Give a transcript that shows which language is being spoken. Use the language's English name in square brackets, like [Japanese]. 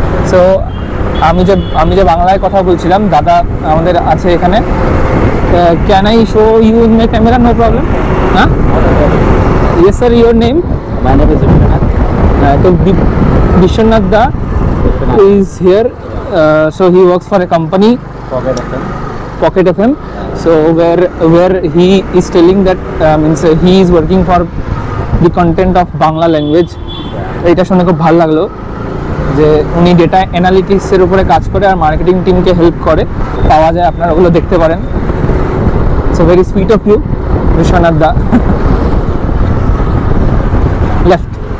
[Bangla] তো আমি যে বাংলায় কথা বলছিলাম, দাদা আমাদের আছে এখানে। [English] Can I show you in my camera? No problem. Huh? Yes sir, your name? My name is Vishwanath. So Vishwanath Da is here. So he works for a company, Pocket FM. So where he is telling that means he is working for the content of Bangla language. [Bangla] এটা শুনে খুব ভালো লাগলো যে উনি data অ্যানালিটিক্সের উপরে কাজ করে আর মার্কেটিং টিমকে হেল্প করে, পাওয়া যায়, আপনারা ওগুলো দেখতে পারেন। [English] So very sweet of you Biswanath da. Left.